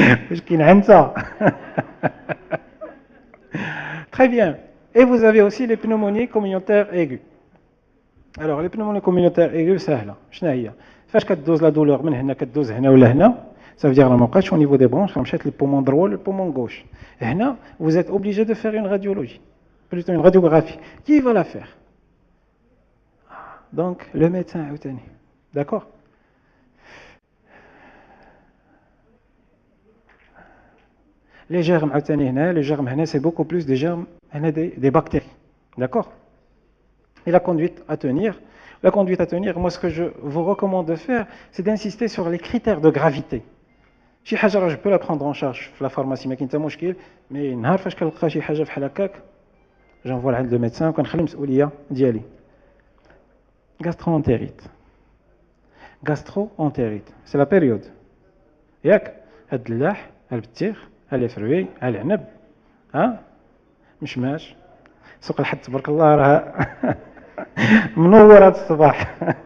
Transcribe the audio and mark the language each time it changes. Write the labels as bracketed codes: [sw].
[ar] واش كاين عنسه؟ [fr] Très bien. Et vous avez aussi les pneumonies communautaires aiguës. Alors les pneumonies communautaires aiguës [ar] سهله. شنو هي؟ فاش كدوز لا دولور من هنا كدوز هنا ولا هنا، [fr] ça veut dire [ar] ما بقاتش [fr] au niveau des bronches، [ar] مشات للبومون droit للبومون gauche. [fr] هنا vous êtes obligé de faire une radiologie, plutôt une radiographie. Qui va la faire? Donc le médecin [ar] عاوتاني. [fr] D'accord? Les germes عاوتاني هنا، les germes هنا c'est beaucoup plus des germes هنا des bactéries. D'accord? Et la conduite à tenir. La conduite à tenir, moi ce que je vous recommande de faire, c'est d'insister sur les critères de gravité. [ar] شي حاجه راه [fr] je peux la prendre en charge [ar] في la pharmacie ما كاين حتى مشكل، مي نهار فاش كنلقى شي حاجه بحال هكاك جنفوا لعند لو ميدسان وكنخلي المسؤوليه ديالي. [fr] gastro-entérite. Gastro-entérite, c'est la période. [ar] ياك هاد اللاح، هاد البطيخ، هاد لي فروي، هاد العنب، مشماش، سوق الحد تبارك الله راه منور هاد الصباح.